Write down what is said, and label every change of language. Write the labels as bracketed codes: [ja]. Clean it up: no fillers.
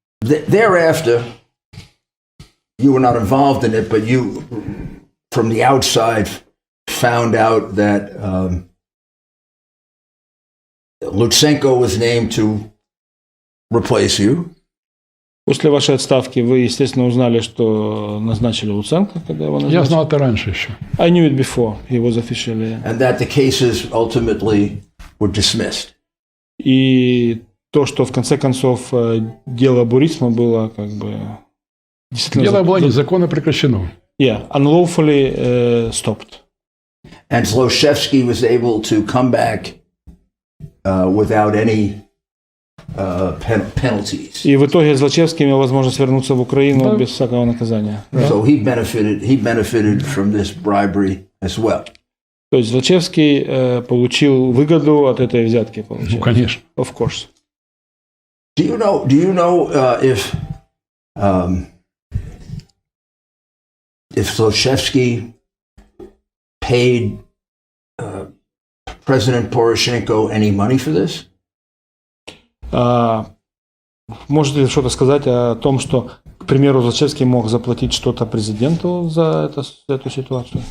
[en] Thereafter, you were not involved in it, but you, from the outside, found out that Lutsenko was named to replace you. [ru] После вашей отставки вы, естественно, узнали, что назначили Луценко, когда его назначили. Я знал это раньше еще. [en] I knew it before he was officially. And that the cases ultimately were dismissed. [ru] И то, что в конце концов дело Бурисма было как бы действительно... Дело было незаконно прекращено. [en] Yeah, unlawfully stopped. And Zlochevsky was able to come back without any penalties. [ru] И в итоге Злочевский имел возможность вернуться в Украину без всякого наказания. [en] So he benefited from this bribery as well. [ru] То есть Злочевский получил выгоду от этой взятки. Ну, конечно. [en] Of course. Do you know if Zlochevsky paid President Poroshenko any money for this? [ru] Можете ли что-то сказать о том, что, к примеру, Злочевский мог заплатить что-то президенту за эту ситуацию?